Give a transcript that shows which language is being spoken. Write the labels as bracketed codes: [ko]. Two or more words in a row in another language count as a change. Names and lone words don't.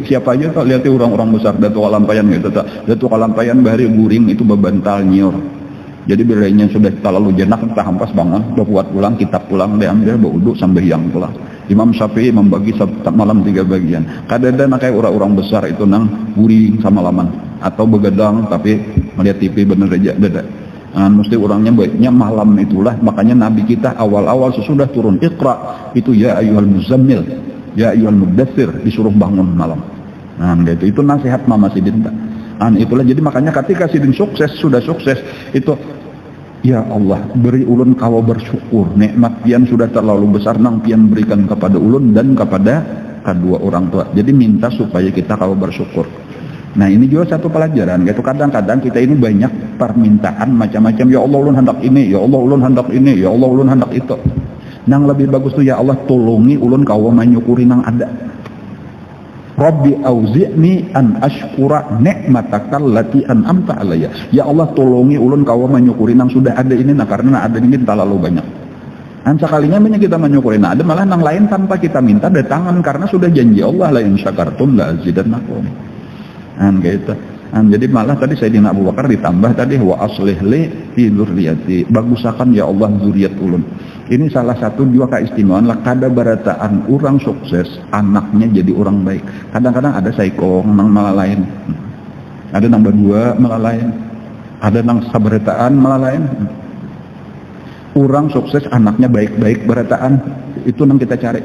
[bjn] Siapa aja tak lihat orang-orang besar Datuk Kalampayan gitu tak. Datuk Kalampayan bahari guring itu bebantal nyiur. Jadi bilanya sudah terlalu jenak entah hampas bangun, buat pulang kitab pulang diambil berwudu sampai yang pulang. [id] Imam Syafi'i membagi malam 3 bagian. [bjn] Kadang-kadang kayak orang-orang besar itu nang guring sama laman atau begadang tapi melihat TV bener aja beda. [id] Mesti orangnya baiknya malam itulah. Makanya Nabi kita awal-awal sesudah turun Iqra itu [ar] يا أيها المزمل يا أيها المدثر, [id] disuruh bangun malam. [bjn] Nah, itu nasihat Mama Sidin. Itulah jadi makanya ketika Sidin sudah sukses itu ya Allah beri ulun kawa bersyukur nikmat pian sudah terlalu besar nang pian berikan kepada ulun dan kepada kedua orang tua. [id] Jadi minta supaya kita kawa bersyukur. Nah ini juga satu pelajaran yaitu kadang-kadang kita ini banyak permintaan macam-macam, [bjn] ya Allah ulun hendak ini, ya Allah ulun hendak ini, ya Allah ulun hendak itu. Nang lebih bagus tuh ya Allah tolongi ulun kawa menyukuri nang ada. [ar] رب أوزعني أن أشكر نعمتك التي أنعمت علي. [bjn] Ya Allah tolongi ulun kawa menyukuri nang sudah ada ini karena ada ini terlalu banyak. [id] Sekalinya banyak kita menyukuri ada malah nang lain tanpa kita minta datangan karena sudah janji Allah [ar] لئن شكرتم لأزيدنكم. [id] Gitu. Jadi malah tadi Sayyidina Abu Bakar ditambah tadi [ar] وأصلح لي في ذريتي. [bjn] Bagusakan ya Allah zuriat ulun. Ini salah satu juga keistimewaan lah kada barataan orang sukses anaknya jadi orang baik. Kadang-kadang ada saikong nang malah lain. Ada nang berdua malah lain. Ada nang sabarataan malah lain. Orang sukses anaknya baik-baik barataan itu nang kita cari.